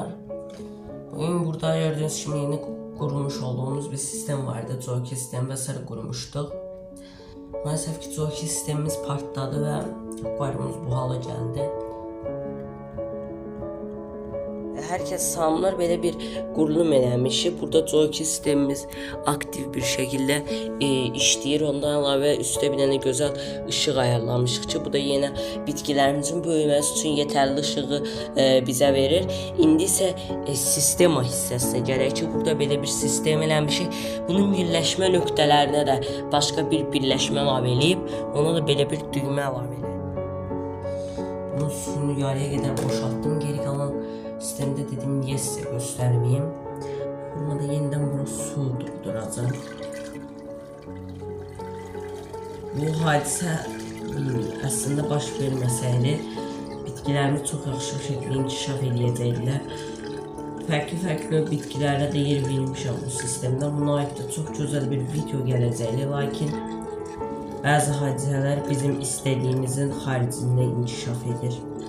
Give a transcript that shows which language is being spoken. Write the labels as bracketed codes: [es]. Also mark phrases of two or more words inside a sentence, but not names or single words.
[tr] Bugün burada gördüğünüz gibi yeni kurmuş olduğumuz bir sistem vardı. Jockey sistemi vesaire kurmuştuk. Maalesef ki Jockey sistemimiz partladı ve akvaryumumuz bu hala geldi. [az] Herkes salamlar, belə bir qurulum eləmişik. Burada Jockey sistemimiz aktif bir şəkildə işləyir. Ondan əlavə üstə bir dənə gözəl ışıq ayarlamışıq ki, bu da yenə bitkilərimizin böyüməsi üçün yetərli ışığı bizə verir. İndi isə sistema hissəsinə gələk ki, burada belə bir sistem eləmişik. Bunun birləşmə nöqtələrinə də başqa bir birləşmə əlavə eləyib, ona da belə bir düymə əlavə eləyib. Bunun suyunu yarıya qədər boşaltdım. [tr] Geri qalan sistemde dedim niye size göstermeyeyim. Burada yeniden burası su dolduracağım. [az] Bu hadisə aslında baş verməsəydi bitkilərimiz çox yaxşı bir şəkildə inkişaf edəcəklər. Fərqli bitkilərə də yer vermişəm bu sistemdə. Buna aid də çox gözəl bir video gələcəkdir. Lakin bəzi hadisələr bizim istədiyimizin xaricində inkişaf edir.